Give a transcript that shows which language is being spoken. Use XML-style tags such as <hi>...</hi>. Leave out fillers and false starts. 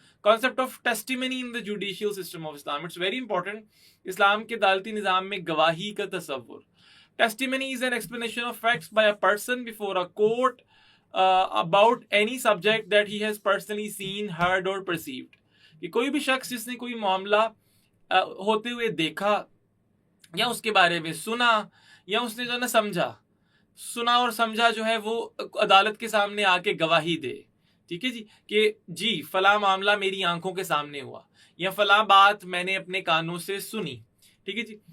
<en>Concept of testimony in the judicial system of Islam. It's very important.</en> <ur>اسلام کے عدالتی نظام میں گواہی کا تصور.</ur> <en>Testimony is an explanation of facts by a person before a court about any subject that he has personally seen, heard or perceived.</en> <ur>کہ کوئی بھی شخص جس نے کوئی معاملہ ہوتے ہوئے دیکھا یا اس کے بارے میں سنا یا اس نے جو ہے نا سنا اور سمجھا، جو ہے وہ عدالت کے سامنے آ کے گواہی دے. ٹھیک ہے جی. کہ جی فلاں معاملہ میری آنکھوں کے سامنے ہوا، یا فلاں بات میں نے اپنے کانوں سے سنی. ٹھیک ہے جی.</ur>